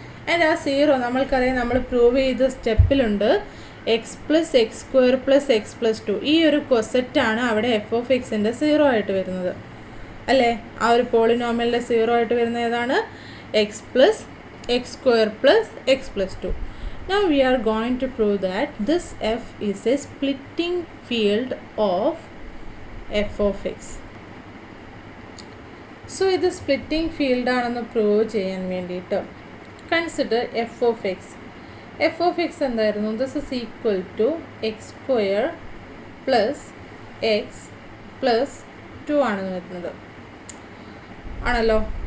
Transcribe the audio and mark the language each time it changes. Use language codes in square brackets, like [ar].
[ml] And ആ 0 നമ്മൾക്കറിയാം, നമ്മൾ പ്രൂവ് ചെയ്ത സ്റ്റെപ്പിലുണ്ട് [en] X plus x square plus x plus 2. [ml] ഈ ഒരു കൊസെറ്റാണ് അവിടെ f(x)ൻ്റെ 0 ആയിട്ട് വരുന്നത് അല്ലേ. ആ ഒരു പോളിനോമിയലിൻ്റെ 0 ആയിട്ട് വരുന്നത് ഏതാണ്? [en] X plus x square plus x plus 2. Now we are going to prove that this f is a splitting field of f(x). [ml] So ഇത് സ്പ്ലിറ്റിംഗ് ഫീൽഡ് ആണെന്ന് പ്രൂവ് ചെയ്യാൻ വേണ്ടിയിട്ട് കൺസിഡർ f(x). f(x) എന്തായിരുന്നു? [en] this is equal to x square plus x plus 2 [ml] ആണെന്ന് വരുന്നത് ആണല്ലോ.